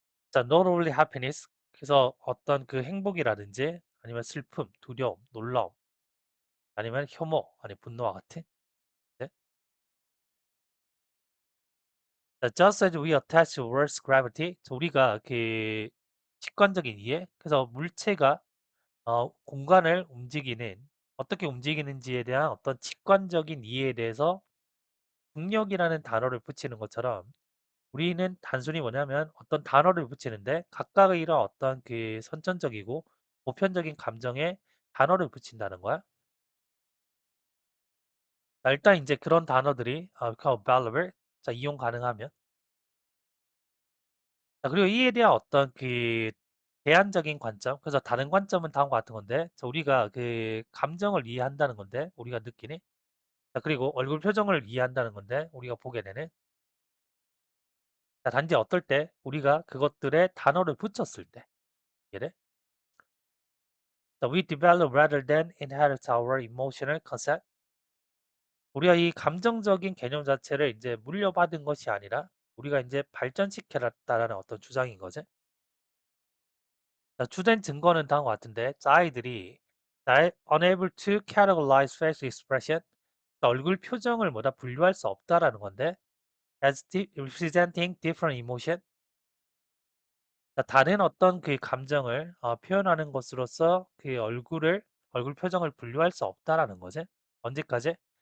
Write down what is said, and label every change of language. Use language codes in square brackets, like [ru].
[en] 자, not only happiness. [ko] 그래서 어떤 그 행복이라든지 아니면 슬픔, 두려움, 놀라움, 아니면 혐오, 아니 분노와 같은. 네? [en] 자, just as we attach to Earth's gravity. [ko] 자, 우리가 그 직관적인 이해. 그래서 물체가 공간을 움직이는 어떻게 움직이는지에 대한 어떤 직관적인 이해에 대해서 중력이라는 단어를 붙이는 것처럼 우리는 단순히 뭐냐면 어떤 단어를 붙이는데 각각의 이런 어떤 그 선천적이고 보편적인 감정에 단어를 붙인다는 거야. 자, 일단 이제 그런 단어들이 [en] become available. [ko] 자, 이용 가능하면. 자, 그리고 이에 대한 어떤 그 대안적인 관점. 그래서 다른 관점은 다음과 같은 건데, 자, 우리가 그 감정을 이해한다는 건데, 우리가 느끼는. 자, 그리고 얼굴 표정을 이해한다는 건데, 우리가 보게 되는. 자, 단지 어떨 때 우리가 그것들에 단어를 붙였을 때. 이래. [en] 자, we develop rather than inherit our emotional concept. [ko] 우리가 이 감정적인 개념 자체를 이제 물려받은 것이 아니라 우리가 이제 발전시켜놨다라는 어떤 주장인 거지. 자, 주된 증거는 다음과 같은데, 자, 아이들이 [en] unable to categorize facial expression, [ko] 그러니까 얼굴 표정을 뭐다 분류할 수 없다라는 건데, [en] as representing different emotion, [ko] 그러니까 다른 어떤 그 감정을 표현하는 것으로서 그 얼굴 표정을 분류할 수 없다라는 거지. 언제까지?